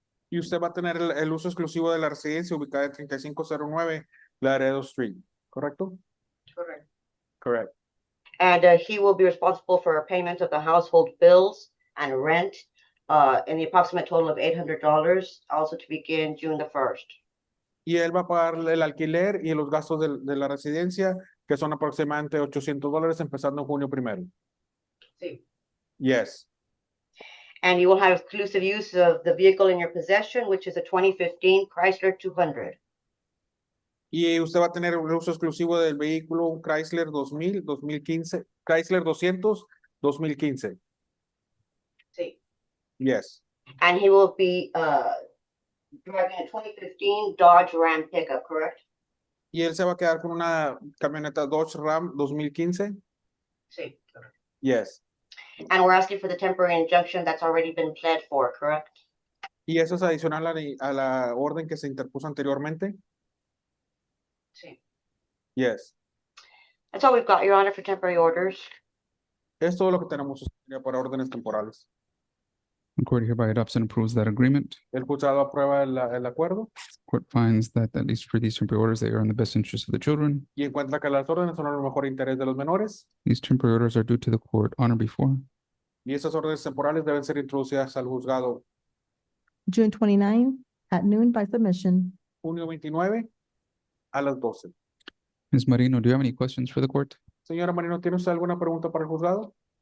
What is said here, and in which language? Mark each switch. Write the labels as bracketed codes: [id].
[es] Y usted va a tener el uso exclusivo de la residencia ubicada en 3509 Laredo Street, ¿correcto? [en] Correct. Correct. And he will be responsible for payment of the household bills and rent in the approximate total of $800, also to begin June the 1st. [es] Y él va a pagar el alquiler y los gastos de la residencia, que son aproximadamente $800 empezando en junio 1. Sí. [en] Yes. And you will have exclusive use of the vehicle in your possession, which is a 2015 Chrysler 200. [es] Y usted va a tener el uso exclusivo del vehículo, un Chrysler 2015, Chrysler 200, 2015. Sí. [en] Yes. And he will be driving a 2015 Dodge Ram pickup, correct? [es] Y él se va a quedar con una camioneta Dodge Ram 2015. Sí. [en] Yes. And we're asking for the temporary injunction that's already been pled for, correct? [es] Y eso es adicional a la orden que se interpuso anteriormente. Sí. [en] Yes. That's all we've got, Your Honor, for temporary orders. [es] Es todo lo que tenemos para órdenes temporales. [en] The court hereby adopts and approves that agreement. [es] El juzgado aprueba el acuerdo [en] Court finds that at least for these temporary orders, they are in the best interest of the children. [es] y encuentra que las órdenes son en el mejor interés de los menores [en] These temporary orders are due to the court on or before [es] y esas órdenes temporales deben ser introducidas al juzgado [en] June 29 at noon by submission. [es] junio 29 a las 12. [en] Ms. Marino, do you have any questions for the court? [es] Señora Marino, ¿tiene usted alguna pregunta para el juzgado?